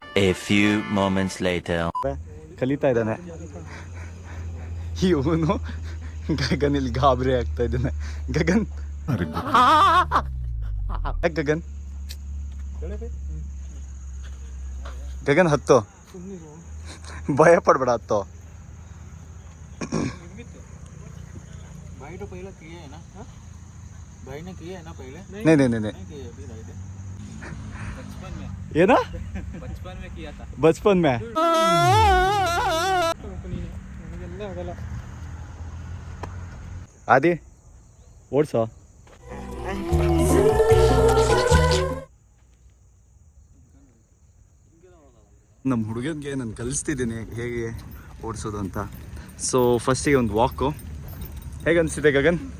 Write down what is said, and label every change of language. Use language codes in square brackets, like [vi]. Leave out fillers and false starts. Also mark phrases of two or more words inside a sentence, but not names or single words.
[en] A few moments later. [kn] ಕಲಿತಾ ಇದ್ದಾನೆ ಇವನು. ಗಗನ್ ಇಲ್ಲಿ ಗಾಬರಿ ಆಗ್ತಾ ಇದ್ದಾನೆ. ಗಗನ್ ಯಾಕೆ ಗಗನ್? ಗಗನ್ ಹತ್ತು, ಭಯ ಪಡ್ಬೇಡ, ಹತ್ತು. [hi] नहीं ये ना बचपन में आदि ಓಡ್ಸೋ. [kn] ನಮ್ಮ ಹುಡುಗನಿಗೆ ನಾನು ಕಲಿಸ್ತಿದ್ದೀನಿ ಹೇಗೆ ಓಡಿಸೋದು ಅಂತ. ಸೊ ಫಸ್ಟಿಗೆ ಒಂದು ವಾಕು. ಹೇಗೆ ಅನಿಸ್ತಿದೆ ಗಗನ್?